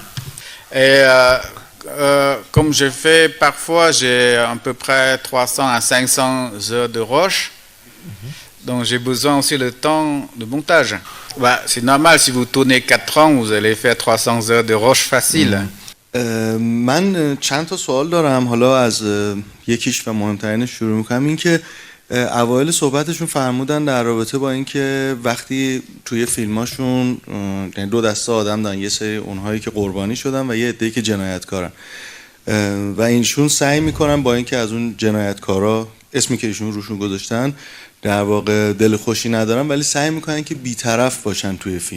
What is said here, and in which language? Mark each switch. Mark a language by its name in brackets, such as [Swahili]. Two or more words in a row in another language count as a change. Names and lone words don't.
[French] Et comme je fais, parfois j'ai à peu près 300 à 500 heures de rush. Donc j'ai besoin aussi le temps de montage. Bah, c'est normal, si vous tournez 4 ans, vous allez faire 300 heures de rush facile. [Persian] من چند تا سوال دارم، حالا از یکیش و مهمترینش شروع میکنم. این که اوایل صحبتشون فرمودن در رابطه با اینکه وقتی توی فیلماشون یعنی دو دسته آدم دارن، یه سری اونهایی که قربانی شدن و یه عده‌ای که جنایتکارن و اینشون سعی میکنن با اینکه از اون جنایتکارا اسمی که ایشون روشون گذاشتن در واقع دل خوشی ندارن، ولی سعی میکنن که بی‌طرف باشن توی فیلم.